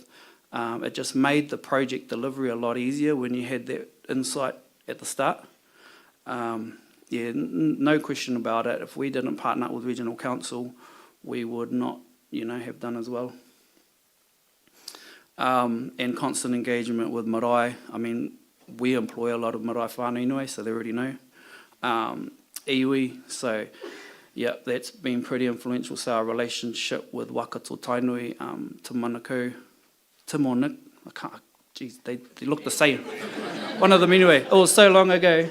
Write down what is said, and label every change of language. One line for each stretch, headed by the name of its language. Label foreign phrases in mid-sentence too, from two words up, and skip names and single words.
English: It just made the project delivery a lot easier when you had that insight at the start. No question about it. If we didn't partner up with Regional Council, we would not, you know, have done as well. And constant engagement with marae. I mean, we employ a lot of
Māori: marae whānau
English: anyway, so they already know. Iwi, so yeah, that's been pretty influential. So our relationship with Waikato Tainui, Te Manukau, Timonik, I can't, geez, they look the same. One of them anyway. It was so long ago.